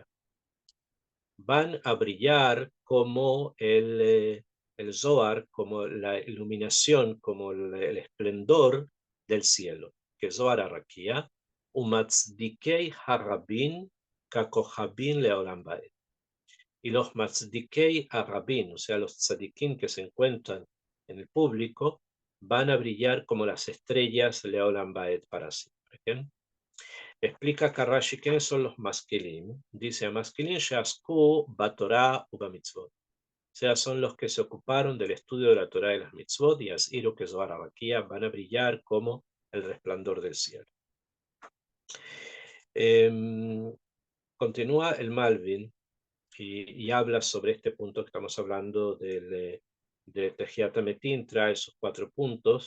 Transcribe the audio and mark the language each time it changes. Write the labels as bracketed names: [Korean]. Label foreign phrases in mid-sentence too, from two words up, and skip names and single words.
[Spanish] Van a brillar como el Zohar, como la iluminación, como el esplendor del cielo, [Hebrew] כזוהר הרקיע ומצדיקי הרבים ככוכבים לעולם ועד. [Spanish] Y los [Hebrew] מצדיקי הרבים, [Spanish] o sea, los tzadikim que se encuentran en el público, van a brillar como las estrellas [Hebrew] לעולם ועד [Spanish] para siempre. ¿Bien? Explica Karashi quiénes son los masquilim. Dice, [Hebrew] משכילים שעסקו בתורה ובמצוות. [Spanish] O sea, son los que se ocuparon del estudio de la Torah y las mitzvot, y [Hebrew] יזהירו כזוהר הרקיע [Spanish] van a brillar como el resplandor del cielo. Continúa el Malvin y habla sobre este punto que estamos hablando de [Hebrew] תחיית המתים, [Spanish] trae esos 4 puntos.